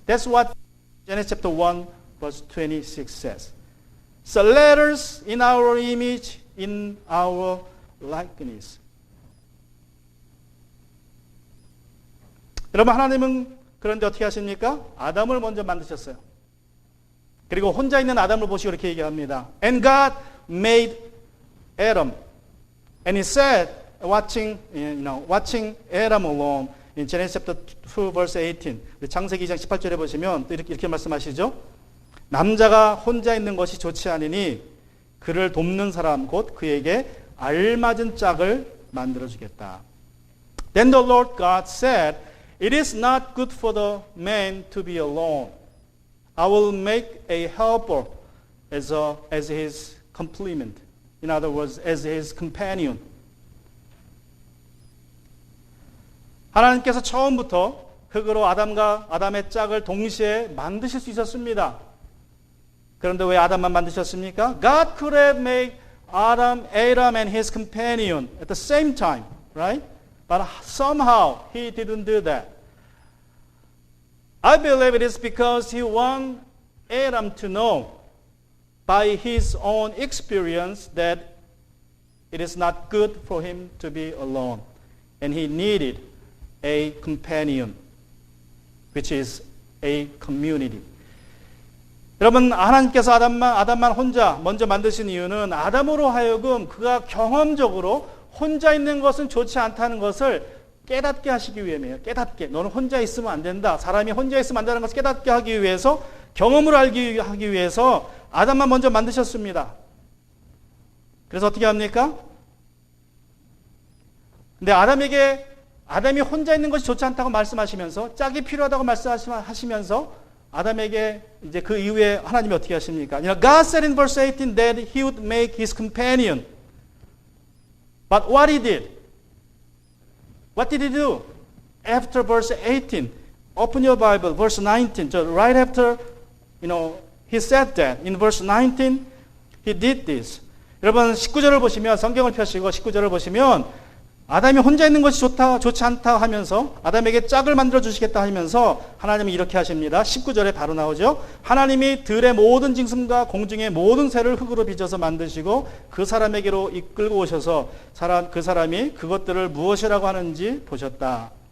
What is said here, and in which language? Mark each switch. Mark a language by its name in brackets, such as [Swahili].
[English] That's what Genesis chapter 1 verse 26 says. So let us in our image, in our likeness. [Korean] 여러분, 하나님은 그런데 어떻게 하십니까? 아담을 먼저 만드셨어요. 그리고 혼자 있는 아담을 보시고 이렇게 얘기합니다. [English] And God made Adam. And he said, watching Adam alone, in Genesis chapter 2 verse 18. [Korean] 창세기 2장 18절에 보시면 또 이렇게 말씀하시죠. 남자가 혼자 있는 것이 좋지 않으니 그를 돕는 사람 곧 그에게 알맞은 짝을 만들어 주겠다. [English] Then the Lord God said, "It is not good for the man to be alone. I will make a helper as his complement." In other words, as his companion. [Korean] 하나님께서 처음부터 흙으로 아담의 짝을 동시에 만드실 수 있었습니다. 그런데 왜 아담만 만드셨습니까? [English] God could have made Adam and his companion at the same time, right? But somehow he didn't do that. I believe it is because he wanted Adam to know by his own experience that it is not good for him to be alone. And he needed a companion, which is a community. [Korean] 여러분, 하나님께서 아담만 혼자 먼저 만드신 이유는 아담으로 하여금 그가 경험적으로 혼자 있는 것은 좋지 않다는 것을 깨닫게 하시기 위함이에요. 깨닫게. 너는 혼자 있으면 안 된다. 사람이 혼자 있으면 안 된다는 것을 깨닫게 하기 위해서, 경험을 하기 위해서 아담만 먼저 만드셨습니다. 그래서 어떻게 합니까? 근데 아담이 혼자 있는 것이 좋지 않다고 말씀하시면서, 짝이 필요하다고 말씀하시면서 아담에게 이제 그 이후에 하나님이 어떻게 하십니까? [English] God said in verse 18 that he would make his companion. But what he did? What did he do? After verse 18, open your Bible, verse 19. So right after, he said that. In verse 19, he did this. [Korean] 여러분 19절을 보시면, 성경을 펴시고 19절을 보시면 아담이 혼자 있는 것이 좋지 않다 하면서 아담에게 짝을 만들어 주시겠다 하면서 하나님이 이렇게 하십니다. 19절에 바로 나오죠. 하나님이 들의 모든 짐승과 공중의 모든 새를 흙으로 빚어서 만드시고 그 사람에게로 이끌고 오셔서 그 사람이 그것들을 무엇이라고 하는지 보셨다.